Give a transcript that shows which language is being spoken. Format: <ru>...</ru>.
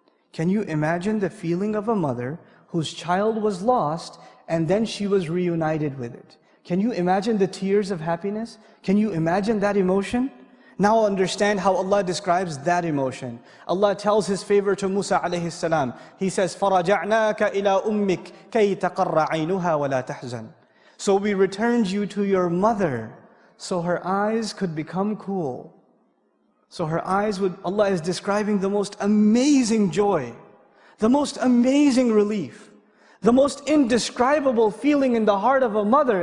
<en>Can you imagine the feeling of a mother whose child was lost and then she was reunited with it? Can you imagine the tears of happiness? Can you imagine that emotion? Now understand how Allah describes that emotion. Allah tells His favor to Musa alayhi salam. He says,</en> <ar>فَرَجَعْنَاكَ إِلَىٰ أُمِّكَ كَيْ تَقَرَّ عَيْنُهَا وَلَا تَحْزَنْ.</ar> <en>So we returned you to your mother, so her eyes could become cool. So her eyes would, Allah is describing the most amazing joy, the most amazing relief, the most indescribable feeling in the heart of a mother.</en>